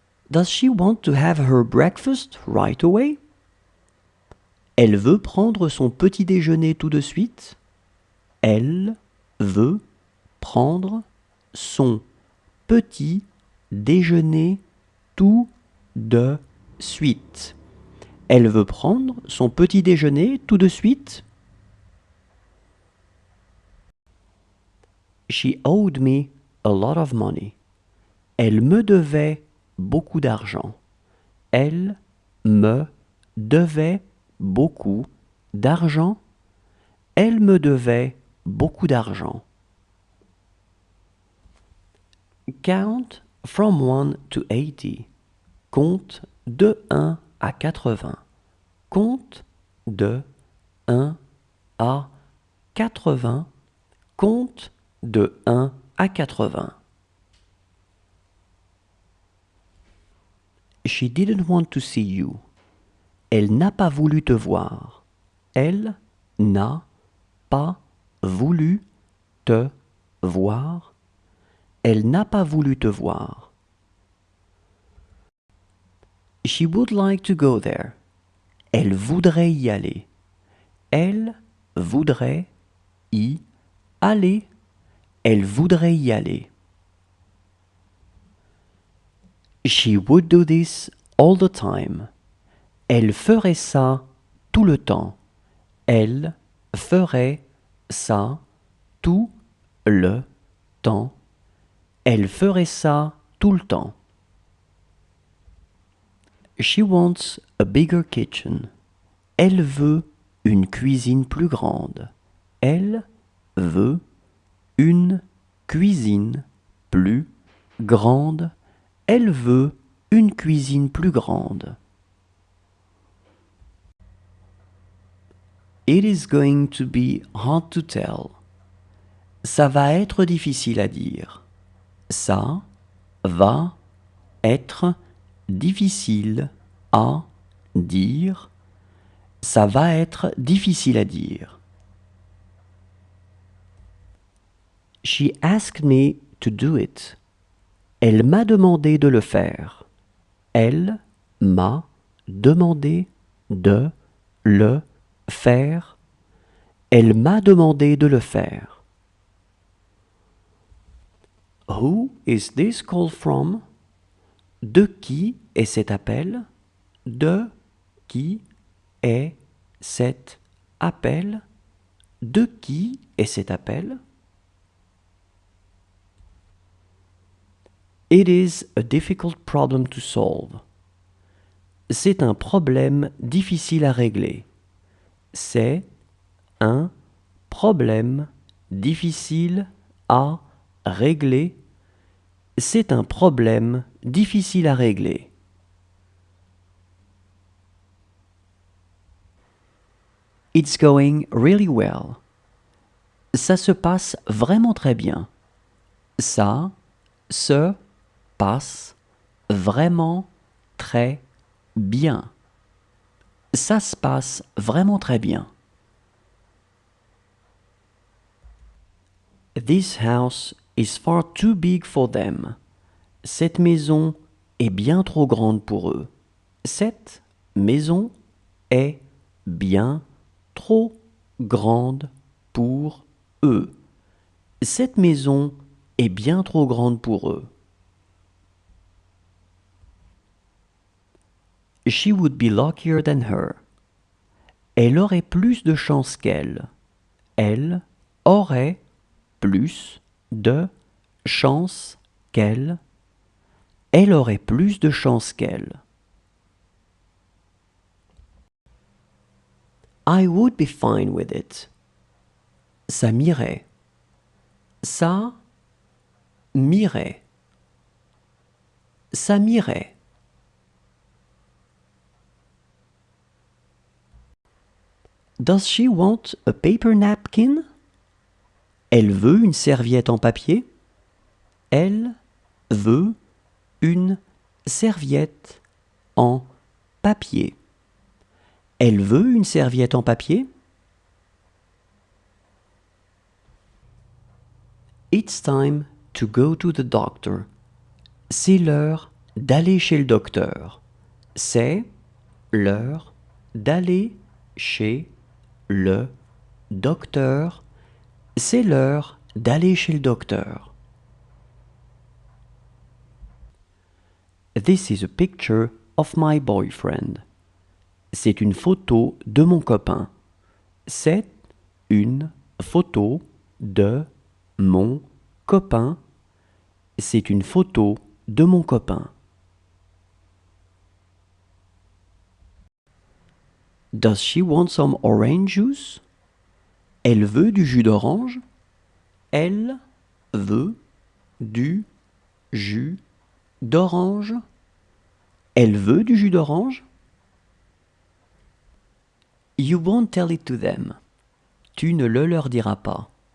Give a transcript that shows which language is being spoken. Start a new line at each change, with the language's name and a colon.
English: Does she want to have her breakfast right away?
French: Elle veut prendre son petit déjeuner tout de suite. Elle veut prendre son petit déjeuner tout de suite. Elle veut prendre son petit déjeuner tout de suite.
English: She owed me a lot of money.
French: Elle me devait beaucoup d'argent. Elle me devait beaucoup d'argent. Elle me devait beaucoup d'argent.
English: Count from 1 to 80.
French: Compte de 1 à 80. Compte de 1 à 80. Compte de 1 à 80.
English: She didn't want to see you.
French: Elle n'a pas voulu te voir. Elle n'a pas voulu te voir. Elle n'a pas voulu te voir.
English: She would like to go there.
French: Elle voudrait y aller. Elle voudrait y aller. Elle voudrait y aller.
English: She would do this all the time.
French: Elle ferait ça tout le temps. Elle ferait ça tout le temps. Elle ferait ça tout le temps.
English: She wants a bigger kitchen.
French: Elle veut une cuisine plus grande. Elle veut une cuisine plus grande. Elle veut une cuisine plus grande.
English: It is going to be hard to tell.
French: Ça va être difficile à dire. Ça va être difficile à dire. Ça va être difficile à dire.
English: She asked me to do it.
French: Elle m'a demandé de le faire. Elle m'a demandé de le faire. Elle m'a demandé de le faire.
English: Who is this call from?
French: De qui est cet appel? De qui est cet appel? De qui est cet appel?
English: It is a difficult problem to solve.
French: C'est un problème difficile à régler. C'est un problème difficile à régler. C'est un problème difficile à régler.
English: It's going really well.
French: Ça se passe vraiment très bien. Ça se passe vraiment très bien. Ça se passe vraiment très bien.
English: This house is far too big for them.
French: Cette maison est bien trop grande pour eux. Cette maison est bien trop grande pour eux. Cette maison est bien trop grande pour eux.
English: She would be luckier than her.
French: Elle aurait plus de chance qu'elle. Elle aurait plus de chance qu'elle. Elle aurait plus de chance qu'elle.
English: I would be fine with it.
French: Ça m'irait. Ça m'irait. Ça m'irait.
English: Does she want a paper napkin?
French: Elle veut une serviette en papier. Elle veut une serviette en papier. Elle veut une serviette en papier.
English: It's time to go to the doctor.
French: C'est l'heure d'aller chez le docteur. C'est l'heure d'aller chez le docteur. C'est l'heure d'aller chez le docteur.
English: This is a picture of my boyfriend.
French: C'est une photo de mon copain. C'est une photo de mon copain. C'est une photo de mon copain.
English: Does she want some orange juice?
French: Elle veut du jus d'orange. Elle veut du jus d'orange. Elle veut du jus d'orange.
English: You won't tell it to them.
French: Tu ne le leur diras pas.